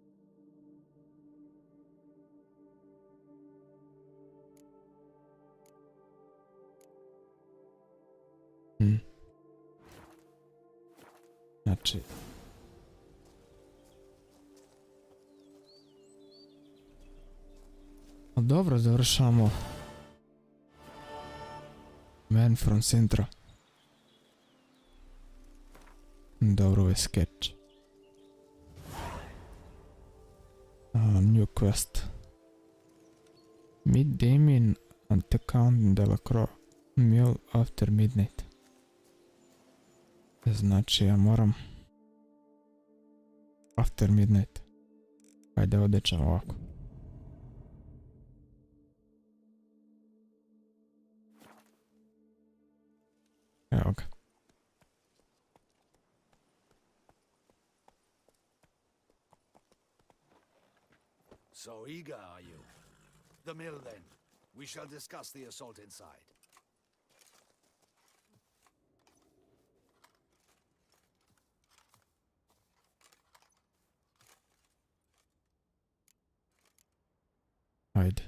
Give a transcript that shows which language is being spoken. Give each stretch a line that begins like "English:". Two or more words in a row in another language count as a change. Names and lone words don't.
Croatian: Znači... Dobro, završamo Man from Sintra. Dobro, ovo je sketch.
English: New quest. Meet Damien at the Count de la Croix Mule after midnight.
Croatian: Znači ja moram
English: after midnight.
Croatian: Ajde odjećam ovako. Evo ga.
English: So eager, are you? The mill, then. We shall discuss the assault inside.
Croatian: Ajde.